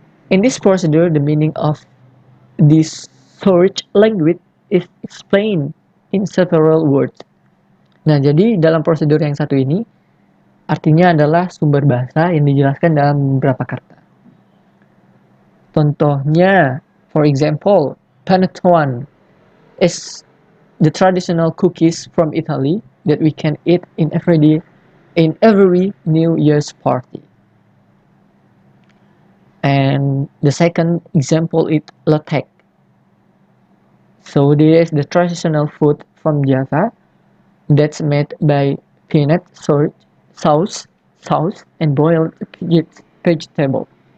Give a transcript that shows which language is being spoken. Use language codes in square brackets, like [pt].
[en] In this procedure, the meaning of this source language is explained in several words. [id] Nah, jadi dalam prosedur yang satu ini, artinya adalah sumber bahasa yang dijelaskan dalam beberapa kata. [en] Contohnya, for example, panettone is the traditional cookies from Italy that we can eat in every New Year's party. And the second example is lotek. So this is the traditional food from Java that's made by peanut sauce and boiled vegetable.